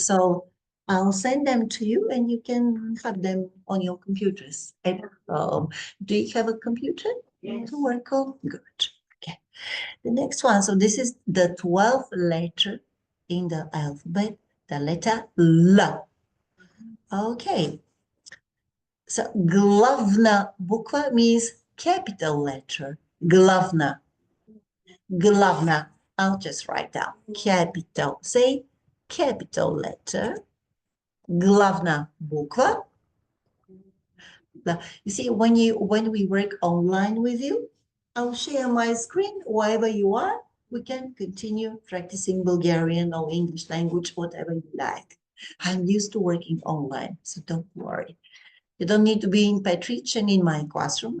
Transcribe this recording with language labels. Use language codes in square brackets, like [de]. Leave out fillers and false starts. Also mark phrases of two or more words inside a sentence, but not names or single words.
[en] So I'll send them to you and you can have them on your computers at home. Do you have a computer? Yes. To work on? Good. Okay. The next one. So this is the 12th letter in the alphabet, the letter L. Okay. So [bg] главна буква [en] means capital letter. [bg] Главна. Главна. [en] I'll just write down capital. Say capital letter. [bg] Главна буква. [en] You see, when we work online with you, I'll share my screen wherever you are. We can continue practicing Bulgarian or English language, whatever you like. I'm used to working online, so don't worry. You don't need to be in Petrich and in my classroom.